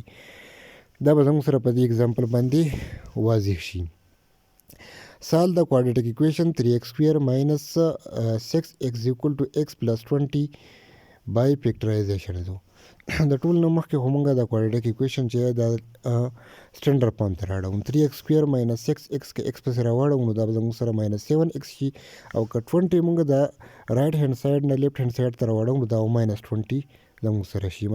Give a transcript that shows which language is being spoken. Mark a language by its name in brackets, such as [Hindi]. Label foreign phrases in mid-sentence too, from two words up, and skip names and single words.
[Pashto] دا به زموږ سره په دې اگزامپل باندې واضح شي. [English] Solve the quadratic equation 3x square minus 6x equal to x plus 20 by factorization. [Pashto] د ټول نه مخکې خو مونږ د [English] quadratic equation [Pashto] چې د [English] standard form [Pashto] ته راوړو [English] 3x square minus 6x [Pashto] که x پسې راوړو نو دا به زموږ سره [English] minus 7x [Pashto] شي، او که 20 مونږ د [English] right hand side [Pashto] نه [English] left hand side [Pashto] ته راوړو نو دا [English] minus 20 [Pashto] زموږ سره شي.